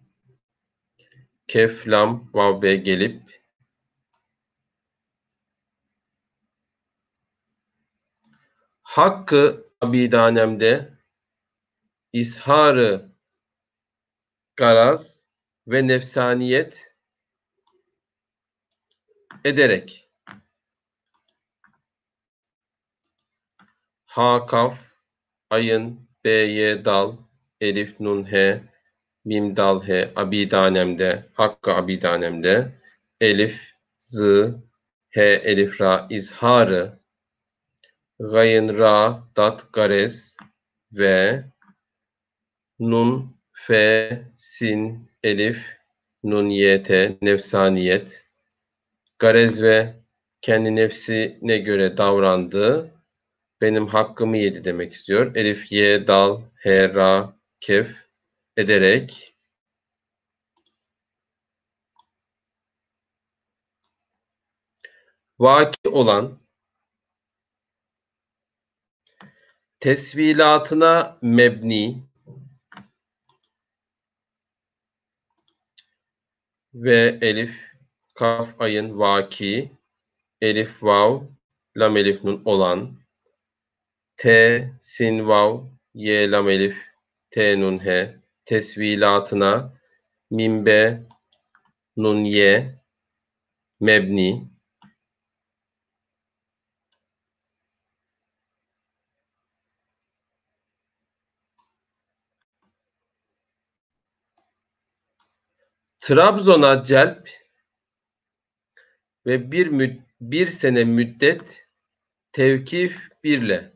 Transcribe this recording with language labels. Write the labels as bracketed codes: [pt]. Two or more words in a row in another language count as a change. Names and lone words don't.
[tr] Kef lam vav be gelip hakkı abidanemde isharı garaz ve nefsaniyet ederek ha kaf ayın b y dal elif nun he mim dal he abidanemde hakkı abidanemde elif z he elif ra izharı gayın ra dat garez ve nun fe sin elif nun yete nefsaniyet garez ve kendi nefsine göre davrandığı benim hakkımı yedi demek istiyor. Elif ye dal he ra kef ederek vaki olan tesvilatına mebni ve elif kaf ayın vaki elif vav lam elif nun olan t sin vav ye lam elif t nun he tesvilatına mim be nun ye mebni Trabzon'a celp ve bir sene müddet tevkif birle.